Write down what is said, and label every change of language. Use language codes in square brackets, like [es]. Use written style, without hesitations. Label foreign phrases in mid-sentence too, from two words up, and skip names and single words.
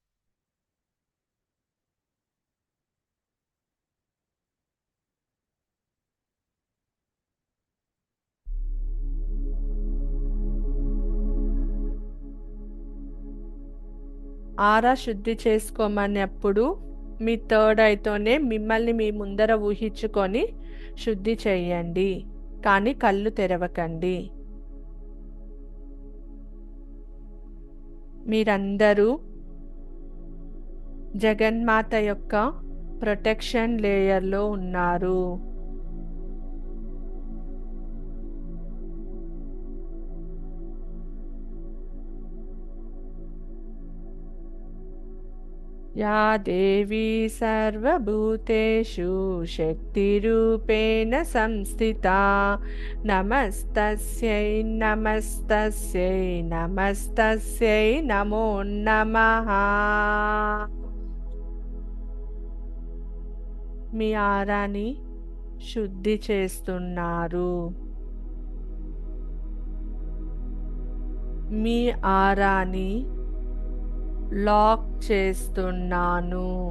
[te] ఆరా శుద్ధి చేసుకోమన్నప్పుడు మీ [en] third eyeతోనే [te] మిమ్మల్ని మీ ముందర ఊహించుకొని శుద్ధి చేయండి. కానీ కళ్ళు తెరవకండి. మీరందరూ జగన్మాత యొక్క [en] protection layerలో [te] ఉన్నారు. [sa] या देवी सर्वभूतेषु शक्तिरूपेण संस्थिता नमस्तस्यै नमस्तस्यै नमस्तस्यै नमो नमः. [te] మీ ఆరాని శుద్ధి చేస్తున్నారు. మీ ఆరాని లాక్ చేస్తున్నాను.